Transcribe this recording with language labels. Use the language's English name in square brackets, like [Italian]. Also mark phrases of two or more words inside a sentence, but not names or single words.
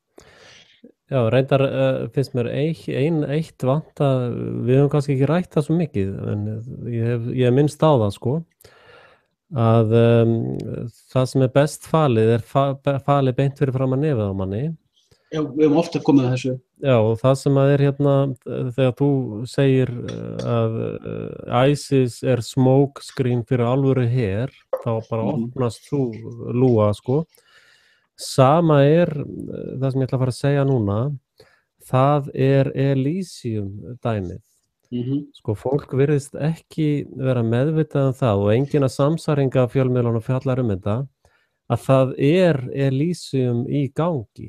[Icelandic] Já, reyndar finnst mér eitt vanta, við höfum kannski ekki rætt það svo mikið, en ég hef minnst á það, sko, að það sem best falið falið beint fyrir fram að nefið á manni. Já, við höfum ofta komið að þessu. Já, og það sem að hérna, þegar þú segir að ISIS [English] smoke screen [Icelandic] fyrir alvöru her, þá bara opnast þú lúa, sko. Sama það sem ég ætla að fara að segja núna, það Elysium dæmið. Sko, fólk virðist ekki vera meðvitað það og enginn að samsæringa fjölmiðlunum fjallar þetta, að það Elysium í gangi.